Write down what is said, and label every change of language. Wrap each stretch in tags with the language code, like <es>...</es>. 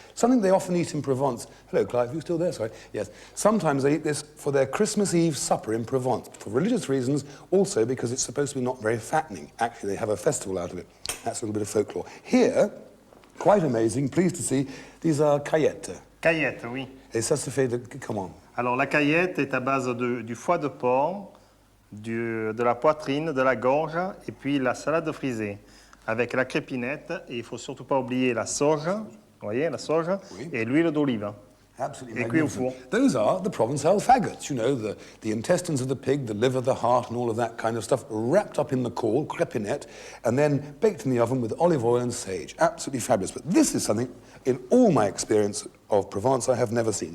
<en>Something they often eat in Provence. Hello, Clive, you still there? Sorry. Yes. Sometimes they eat this for their Christmas Eve supper in Provence, for religious reasons, also because it's supposed to be not very fattening. Actually, they have a festival out of it. That's a little bit of folklore. Here, quite amazing, pleased to see, these are caillettes.</en> <fr>Caillette, oui. Et ça se fait de comment? Alors, la caillette est à base du foie de porc, de la poitrine, de la gorge, et puis la salade frisée, avec la crépinette, et il ne faut surtout pas oublier la sauge, vous voyez, la sauge, oui. Et l'huile d'olive.</fr> <en>Absolutely</en> <fr>Et cuit au four.</fr> <en>Those are the Provençal faggots, you know, the intestines of the pig, the liver, the heart, and all of that kind of stuff, wrapped up in the caul, crépinette, and then baked in the oven with olive oil and sage. Absolutely fabulous. But this is something, in all my experience of Provence, I have never seen.</en>